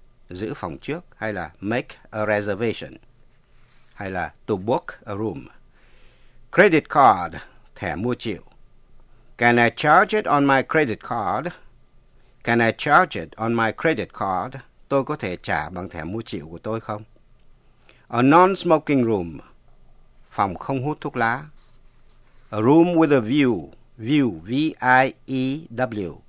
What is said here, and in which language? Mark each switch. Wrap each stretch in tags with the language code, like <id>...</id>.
<vi>Giữ phòng trước hay là</vi> <en>make a reservation</en> <vi>hay là</vi> <en>to book a room. Credit card,</en> <vi>thẻ mua chịu.</vi> <en>Can I charge it on my credit card? Can I charge it on my credit card?</en> <vi>Tôi có thể trả bằng thẻ mua chịu của tôi không?</vi> <en>A non-smoking room,</en> <vi>phòng không hút thuốc lá.</vi> <en>A room with a view, view, V-I-E-W.</en>